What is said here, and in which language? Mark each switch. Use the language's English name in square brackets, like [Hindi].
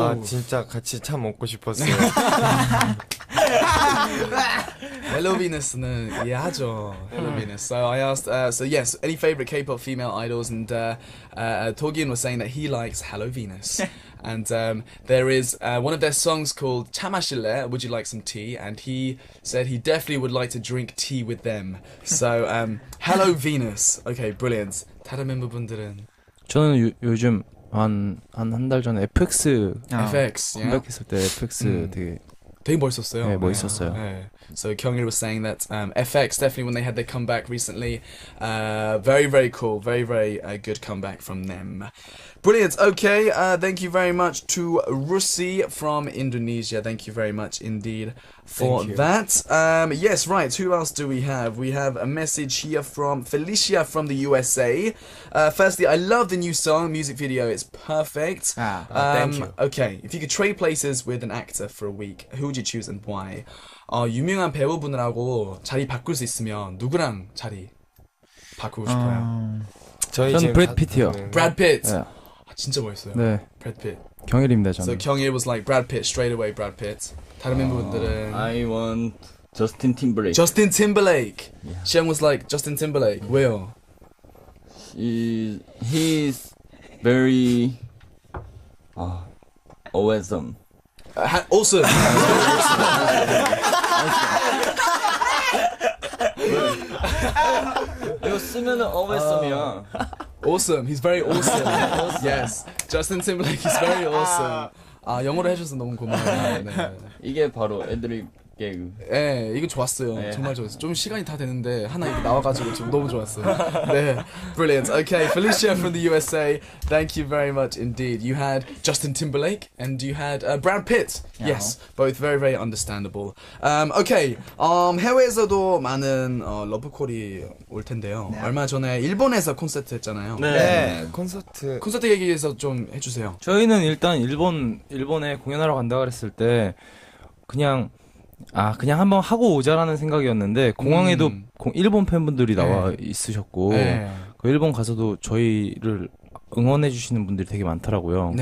[Korean] 아 진짜 같이 참 먹고 싶었어요. [English] Hello Venus는 [Korean] 이해하죠. [English] Hello Venus. So I asked, so yes, any favorite K-pop female idols, and Torgin was saying that he likes Hello Venus. And there is one of their songs called [Korean] 차 마실래? [English] Would you like some tea? And he said he definitely would like to drink tea with them. So Hello Venus. Okay, brilliant. [Korean] 다른 멤버분들은 저는 요즘 한 달 전에 FX [English] FX. Yeah. [Korean] 컴백했을 때 FX 되게 멋있었어요. 네, 멋있었어요. 네. [English] So Kyungil was saying that FX definitely when they had their comeback recently, very very cool, very very good comeback from them. Brilliant. Okay, thank you very much to Rusi from Indonesia. Thank you very much indeed for that. Yes, right. Who else do we have? We have a message here from Felicia from the USA. Firstly, I love the new song, music video. It's perfect. thank you. Okay, if you could trade places with an actor for a week, who would you choose and why? [Korean] 유명한 배우분들하고 자리 바꿀 수 있으면 누구랑 자리 바꾸고 싶어요? 저는 브래드 피트요. [English] Brad Pitt. [Korean] 네. 진짜 멋있어요. 네. [English] Brad Pitt. [Korean] 경일입니다, 저는. [English] So Kyungil was like Brad Pitt straight away. [Korean] Brad Pitt. 다른 멤버분들은 [English] I want Justin Timberlake. Justin Timberlake. Shen was like Justin Timberlake. [Korean] 왜요? [English] He's very awesome. Awesome. [Korean] 이거 쓰면은 awesome이야. [English] Awesome. He's very awesome. Yes. Justin Timberlake is very awesome. [Korean] 영어로 해줘서 너무 고마워요. 네. 이게 바로 애드립 개그. 네, 이거 좋았어요. 네. 정말 좋았어요. 좀 시간이 다 됐는데 하나 이렇게 나와가지고 좀 너무 좋았어요. 네, [English] brilliant. Okay, Felicia from the USA. Thank you very much indeed. You had Justin Timberlake and you had Brad Pitt. Yes, both very very understandable. Okay, [Korean] 해외에서도 많은 러브콜이 올 텐데요. 얼마 전에 일본에서 콘서트 했잖아요. 네, 콘서트 얘기해서 좀 해주세요. 저희는 일단 일본에 공연하러 간다 그랬을 때 그냥 한번 하고 오자라는 생각이었는데 공항에도 일본 팬분들이 나와 있으셨고 그 일본 가서도 저희를 응원해 주시는 분들이 되게 많더라고요.